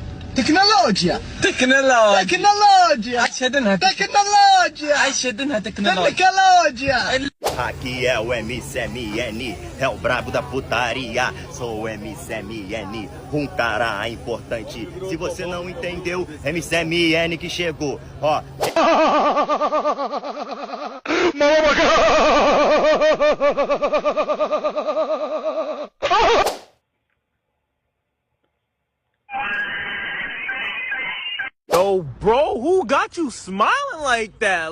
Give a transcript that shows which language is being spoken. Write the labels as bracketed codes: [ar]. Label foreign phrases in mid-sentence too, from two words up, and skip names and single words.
[ar] تكنولوجيا تكنولوجيا تكنولوجيا أشهدنها تكنولوجيا أشهدنها تكنولوجيا تكنولوجيا. [pt] Aqui é o MCMN, é o brabo da putaria. Sou o MCMN, um cara importante. Se você não entendeu, MCMN que chegou. Ó. [en] Yo, bro, who got you smiling like that?